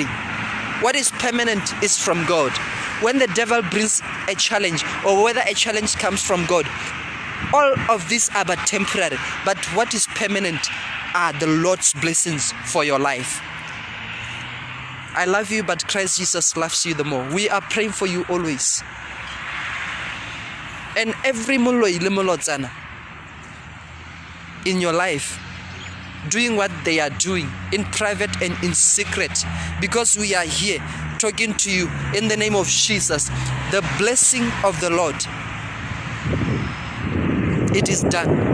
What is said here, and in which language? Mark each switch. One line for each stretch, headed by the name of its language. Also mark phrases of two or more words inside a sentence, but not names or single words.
English: What is permanent is from God. When the devil brings a challenge, or whether a challenge comes from God, all of these are but temporary. But what is permanent are the Lord's blessings for your life. I love you, but Christ Jesus loves you the more. We are praying for you always. And every
Southern Sotho: moloi le molotsana
English: in your life, doing what they are doing in private and in secret, because we are here talking to you in the name of Jesus. The blessing of the Lord, it is done.